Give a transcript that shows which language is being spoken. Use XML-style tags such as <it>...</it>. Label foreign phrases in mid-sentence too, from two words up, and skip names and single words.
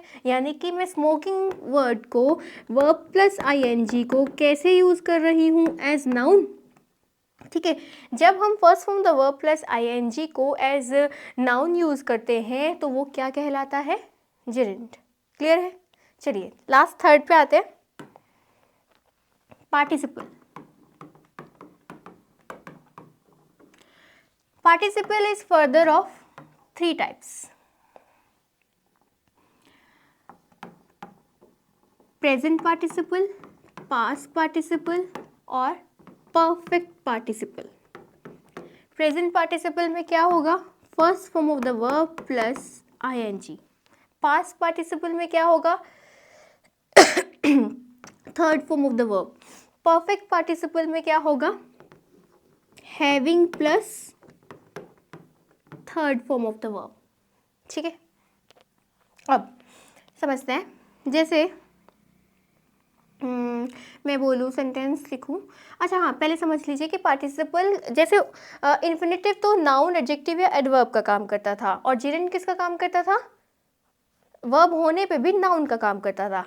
<hi>यानी कि मैं</hi> <en>smoking word</en> <hi>को</hi> <en>verb plus ING</en> <hi>को कैसे यूज़ कर रही हूँ,</hi> <en>as noun,</en> <hi>ठीक है। जब हम</hi> <en>first form the verb plus ING</en> <hi>को</hi> <en>as noun</en> <hi>यूज़ करते हैं तो वो क्या कहलाता है, जिरेंड। क्लियर है, चलिए</hi> <en>last third</en> <hi>पे आते हैं, पार्टिसिपल।</hi> <en>Participle is further of three types: present participle, past participle और perfect participle। present participle</en> <hi>में क्या होगा,</hi> <en>first form of the verb plus ing. past participle</en> <hi>में क्या होगा,</hi> <en>third form of the verb. perfect participle</en> <hi>में क्या होगा,</hi> <en>having plus third form of the verb,</en> <hi>ठीक है। अब समझते हैं, जैसे मैं बोलूँ सेंटेंस लिखूँ। अच्छा हाँ, पहले समझ लीजिए कि पार्टिसिपल जैसे इन्फिनेटिव तो</hi> <en>noun, adjective</en> <hi>या एडवर्ब का काम करता था, और जिरेंड किसका काम करता था, वर्ब होने पे भी नाउन का काम करता था।</hi>